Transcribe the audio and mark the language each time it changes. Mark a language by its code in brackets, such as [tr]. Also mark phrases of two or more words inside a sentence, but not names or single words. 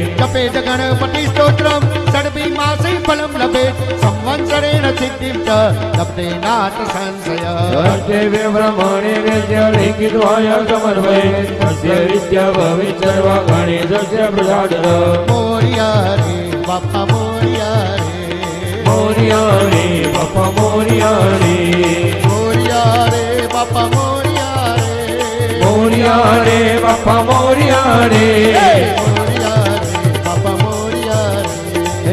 [sa] जपेत गणपति स्तोत्रं षड्भिमासे फलं लभेत् संवत्सरेण सिद्धिं च लभते नाथ संशय सर्वे ब्रह्मणे वेद्य लिखित्वाय समर्पये तस्य विद्या भवेत् सर्वा गणेशस्य प्रसादतः [mr] मोरिया रे बापा मोरिया रे मोरिया रे बाप्पा मोरिया रे मोरिया रे बापा मोरिया रे मोरिया रे बाप्पा मोरिया रे मोरिया रे बापा मोरिया रे